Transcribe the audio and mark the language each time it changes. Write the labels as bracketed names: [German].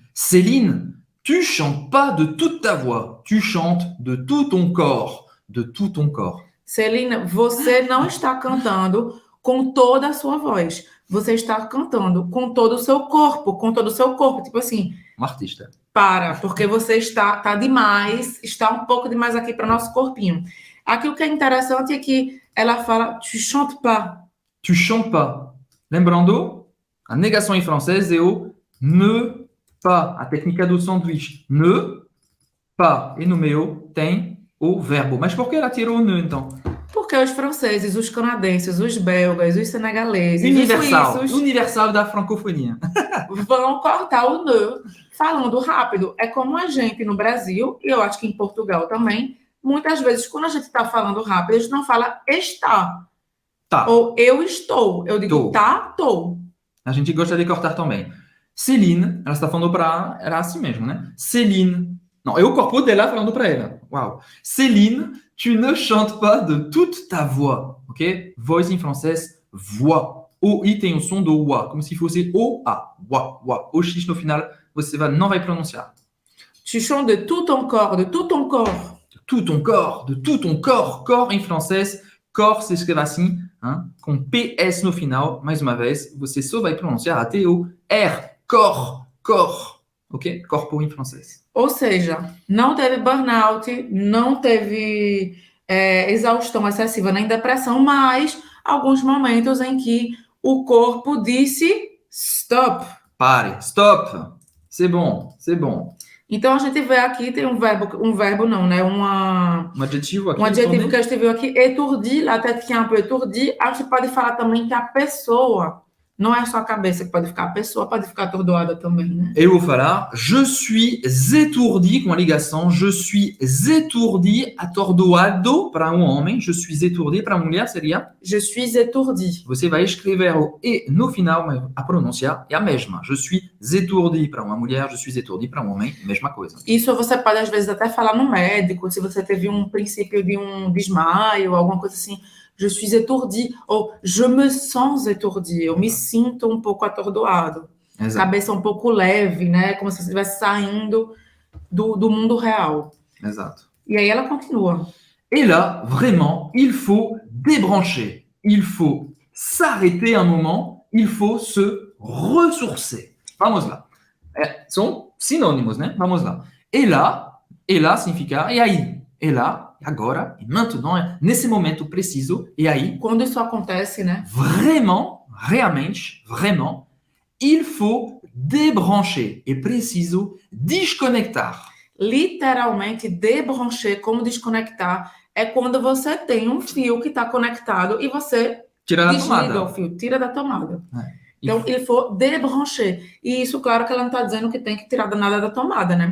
[French] Céline, tu chantes pas de toute ta voix. Tu chantes de tout ton corps. De tout ton corps. [Portuguese] Céline, você não está cantando... com toda a sua voz. Você está cantando com todo o seu corpo, Tipo assim... Um artista. Porque você está demais, está um pouco demais aqui para o nosso corpinho. Aqui o que é interessante é que ela fala, [French] tu chantes pas. Tu chantes pas. [Portuguese] Lembrando, a negação em francês é o ne pas. A técnica do sanduíche. Ne pas. E no meio tem o verbo. Mas por que ela tirou o ne, então? Porque os franceses, os canadenses, os belgas, os senegaleses, universal, os suíços... Universal da francofonia. Vão cortar o ne falando rápido. É como a gente no Brasil, e eu acho que em Portugal também, muitas vezes, quando a gente está falando rápido, a gente não fala está. Tá. Ou eu estou. Eu digo tá, tô. A gente gosta de cortar também. Céline, ela está falando para... Era assim mesmo, né? Céline. Não, é o corpo dela falando para ela. Uau. [French] Céline, tu ne chantes pas de toute ta voix. [Portuguese] Ok? Voz em francês, voix. O I tem o som do wa, como se fosse O-A. Wa, wa. O X no final, você não vai pronunciar. [French] Tu chantes de tout ton corps, de tout ton corps. De tout ton corps, de tout ton corps. [Portuguese] Corps em francês, corps se escreve assim, com PS no final. Mais uma vez, você só vai pronunciar até o R. Corps, corps. Ok? Corpo em francês. Ou seja, não teve burnout, não teve exaustão excessiva nem depressão, mas alguns momentos em que o corpo disse stop. Pare, [French] stop. C'est bon, c'est bon. [Portuguese] Então, a gente vê aqui, tem um verbo não, né? Um adjetivo aqui. Um adjetivo que a gente viu aqui, étourdi, [French] la tête qui est un peu étourdie. [Portuguese] A gente pode falar também que a pessoa, não é só a cabeça que pode ficar, a pessoa pode ficar atordoada também, né? Eu vou falar, [French] je suis étourdi, [Portuguese] com a ligação, je suis étourdi, atordoado para um homem, je suis étourdi para uma mulher seria, [French] Je suis étourdi. [Portuguese] você vai escrever o e no final, mas a pronúncia é a mesma. [French] Je suis étourdi [Portuguese] para uma mulher, [French] je suis étourdi [Portuguese] para um homem, mesma coisa. Isso você pode, às vezes, até falar no médico, se você teve um princípio de um desmaio, alguma coisa assim. [French] Je suis étourdi, ou je me sens étourdi, [Portuguese] eu me sinto um pouco atordoado. Exato. Cabeça um pouco leve, né? Como se você estivesse saindo do mundo real. Exato. E aí ela continua. [French] Et là, vraiment, il faut débrancher. Il faut s'arrêter un moment. Il faut se ressourcer. [Portuguese] Vamos lá. São sinônimos, né? Vamos lá. Et là significa e aí. Et là, agora, e maintenant, nesse momento preciso, e aí, Quando isso acontece, né? [French] vraiment, [Portuguese] realmente, [French] vraiment, il faut débrancher. [Portuguese] É preciso desconectar. Literalmente, débrancher, como desconectar, é quando você tem um fio que está conectado e você Tirar da desliga tomada. o fio, tira da tomada. [French] Il [Portuguese] Então, il faut débrancher. E isso, claro, que ela não está dizendo que tem que tirar nada da tomada, né?